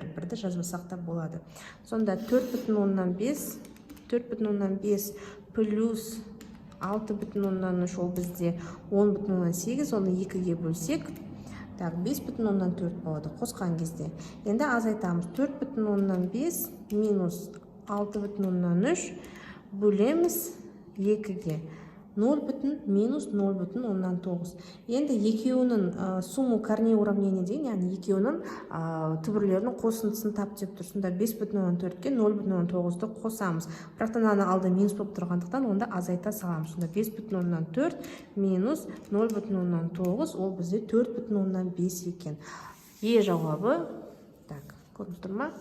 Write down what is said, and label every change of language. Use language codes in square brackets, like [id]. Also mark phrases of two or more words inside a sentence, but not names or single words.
[kk] Бірді жазбасақ та болады. Сонда 4,5 плюс 6,3 ол бізде 10,8, оны 2-ге бөлсек, 5,4 болады қосқан кезде. Енді азайтамыз. 4,5 минус 6,3 бөлеміз 2-ге 0 минус 0,9. Енді екеуінің [ru] сумму корней уравнения [kk] деген, яғни екеуінің түбірлерінің қосындысын тап деп тұр. Сонда 5,4-ке 0,9-ді қосамыз. Бірақтан аны алды минус болып тұрғандықтан, онда азайта саламыз. Сонда 5,4 минус 0,9, ол бізде 4,5 екен. Жауабы, көрініп тұр ма?